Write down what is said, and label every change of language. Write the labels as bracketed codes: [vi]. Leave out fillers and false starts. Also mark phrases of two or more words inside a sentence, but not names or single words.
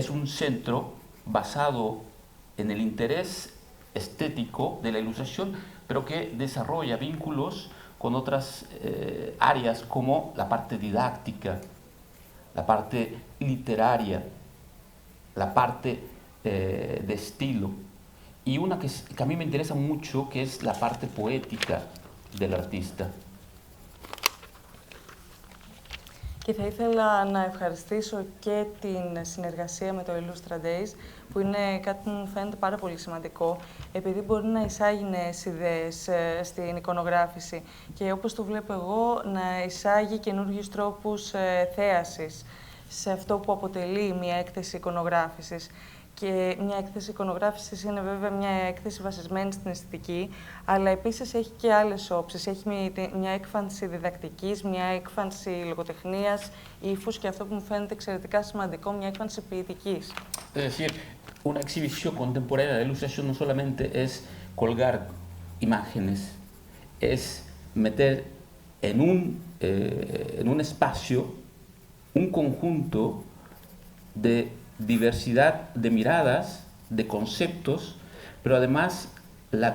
[es] un centro basado en el interés estético de la ilustración, pero que desarrolla vínculos con otras áreas como la parte didáctica, la parte literaria, la parte de estilo, y una que a mí me interesa mucho, que es la parte poética del artista. [el] Και θα ήθελα να ευχαριστήσω και την συνεργασία με το Illustra Days, που είναι κάτι που μου φαίνεται πάρα πολύ σημαντικό, επειδή μπορεί να εισάγει νέες ιδέες στην εικονογράφηση και όπως το βλέπω εγώ, να εισάγει καινούργιους τρόπους θέασης σε αυτό που αποτελεί μια έκθεση εικονογράφησης. Και μια έκθεση εικονογράφησης είναι βέβαια μια έκθεση βασισμένη στην αισθητική, αλλά επίσης έχει και άλλες όψεις. Έχει μια έκφανση διδακτικής, μια έκφανση λογοτεχνίας, ύφους και αυτό που μου φαίνεται εξαιρετικά σημαντικό, μια έκφανση ποιητικής. [es] Es decir, una exhibición contemporánea de ilustración no solamente es colgar imágenes, es meter en un espacio un conjunto de diversidad de miradas, de conceptos, pero además la